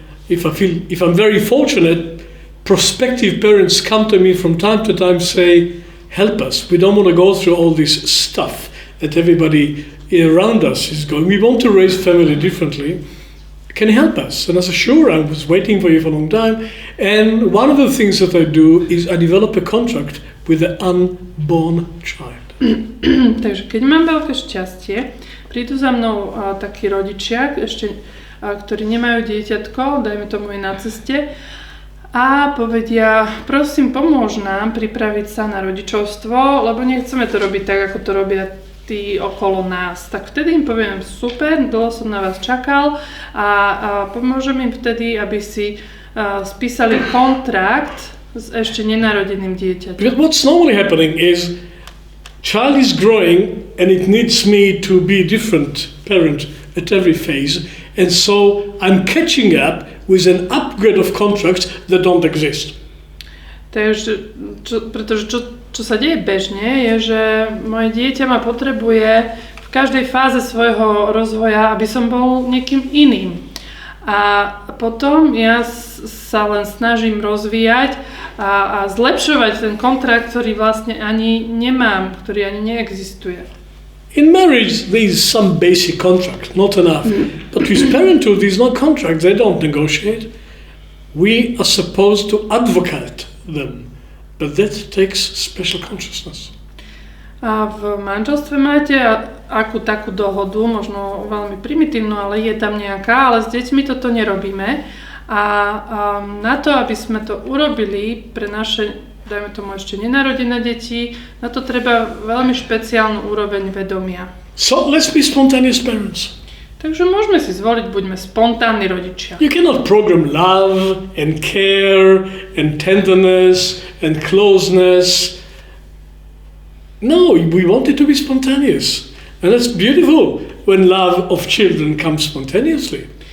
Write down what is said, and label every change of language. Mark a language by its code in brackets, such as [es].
[en] If I'm very fortunate, prospective parents come to me from time to time say, help us, we don't want to go through all this stuff that everybody around us is going. We want to raise family differently. Can you help us? And I said, sure, I was waiting for you for a long time. And one of the things that I do is I develop a contract with the unborn child. [sk] Takže keď mám veľké šťastie, prídu za mnou takí rodičia, ktorí nemajú dieťatko, dajme tomu je na ceste, a povedia, prosím, pomôž nám pripraviť sa na rodičovstvo, lebo nechceme to robiť tak, ako to robia tí okolo nás. Tak vtedy im poviem, super, dlho som na vás čakal a pomôžem im vtedy, aby si spísali kontrakt s ešte nenarodeným dieťaťom. [en] Because what's normally happening is child is growing and it needs me to be a different parent at every phase, and so I'm catching up with an upgrade of contracts that don't exist. [sk] Takže, pretože čo sa deje bežne, je, že moje dieťa ma potrebuje v každej fáze svojho rozvoja, aby som bol niekým iným. A potom ja sa len snažím rozvíjať a zlepšovať ten kontrakt, ktorý vlastne ani nemám, ktorý ani neexistuje. [en] In marriage, there is some basic contract, not enough. But with parenthood, there is no contract. They don't negotiate. We are supposed to advocate them. But that takes special consciousness. [sk] A v manželstve máte akú takú dohodu, možno veľmi primitívnu, ale je tam nejaká, ale s deťmi toto nerobíme. A na to, aby sme to urobili pre naše, dajme tomu ešte nenarodené deti, na to treba veľmi špeciálnu úroveň vedomia. [en] So let's be spontaneous parents. [sk] Takže môžeme si zvoliť, buďme spontánni rodičia. [en] You cannot program love and care and tenderness and closeness. No, we want it to be spontaneous. And that's beautiful when love of children comes spontaneously.